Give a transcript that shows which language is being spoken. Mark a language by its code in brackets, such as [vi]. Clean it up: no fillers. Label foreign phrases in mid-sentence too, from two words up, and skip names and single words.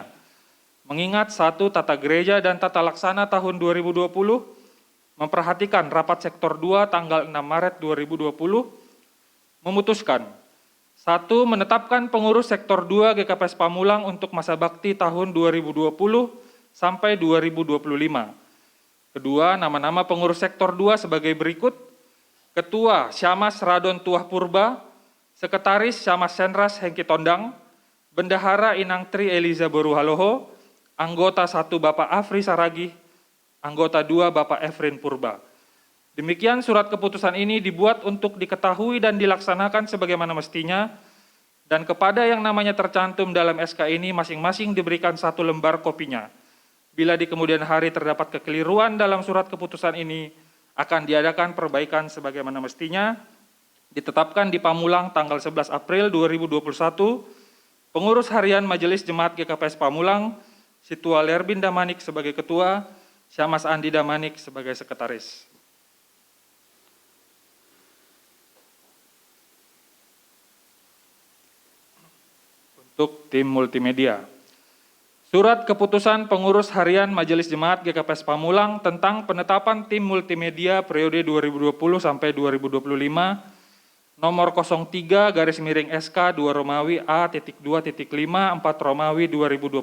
[id] Mengingat satu, tata gereja dan tata laksana tahun 2020, memperhatikan rapat sektor 2 tanggal 6 Maret 2020, memutuskan 1. Menetapkan pengurus sektor 2 GKPS Pamulang untuk masa bakti tahun 2020 sampai 2025. Kedua, nama-nama pengurus sektor 2 sebagai berikut: Ketua Syamas Radon Tuah Purba, Sekretaris Syamas Senras Hengki Tondang, Bendahara Inang Tri Eliza Boruhaloho, Anggota 1 Bapak Afri Saragih, Anggota 2 Bapak Efrin Purba. Demikian surat keputusan ini dibuat untuk diketahui dan dilaksanakan sebagaimana mestinya, dan kepada yang namanya tercantum dalam SK ini masing-masing diberikan 1 lembar kopinya. Bila di kemudian hari terdapat kekeliruan dalam surat keputusan ini, akan diadakan perbaikan sebagaimana mestinya. Ditetapkan di Pamulang tanggal 11 April 2021, pengurus harian Majelis Jemaat GKPS Pamulang, Situa Lerbin Damanik sebagai ketua, Syamas Andi Damanik sebagai sekretaris. Untuk tim multimedia. Surat keputusan pengurus harian Majelis Jemaat GKPS Pamulang tentang penetapan tim multimedia periode 2020 sampai 2025 nomor 03/SK 2 Romawi A.2.5 4 Romawi 2021.